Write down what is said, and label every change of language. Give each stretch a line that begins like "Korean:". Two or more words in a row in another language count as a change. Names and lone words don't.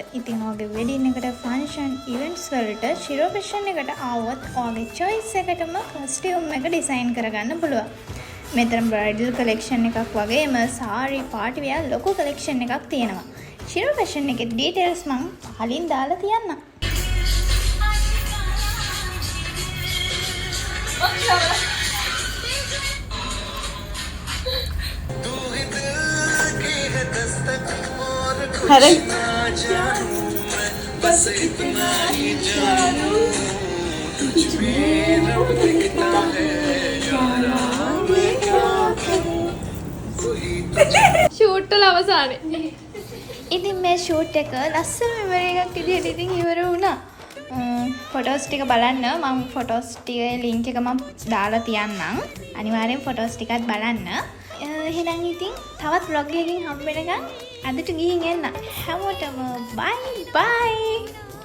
Sinhala: ඉතින් ඔයාගේ වෙඩින් එකට
English: functions events
Sinhala: වලට ශිරෝ ෆැෂන් එකට ආවොත් ඔයාගේ choice එකටම costume එක ඩිසයින් කරගන්න පුළුවන්. මෙතන
English: bridal collection
Sinhala: එකක් වගේම සාරි
English: party wear
Sinhala: ලොකු කලෙක්ෂන් එකක් තියෙනවා. ශිරෝ ෆැෂන් එකේ ඩීටේල්ස් මම කලින් දාලා තියන්නම්.
Hindi: हरे बस इतना ही जानू तुझमें रब दिखता है यारा मैं क्या करूं ෂූට්
Sinhala: වල අවසානේ ඉතින් මේ ෂූට් එක ලස්සන මෙමරි එකක් විදිහට ඉතින් ඉවර වුණා ෆොටෝස් ටික බලන්න මම ෆොටෝස් ටිකේ ලින්ක් එක මම දාලා තියන්නම් අනිවාර්යෙන් ෆොටෝස් ටිකත් බලන්න එහෙනම් ඉතින් තවත් vlog එකකින් හම්බ වෙනකන් අදට ගිහින් එන්න හැමෝටම
English: bye bye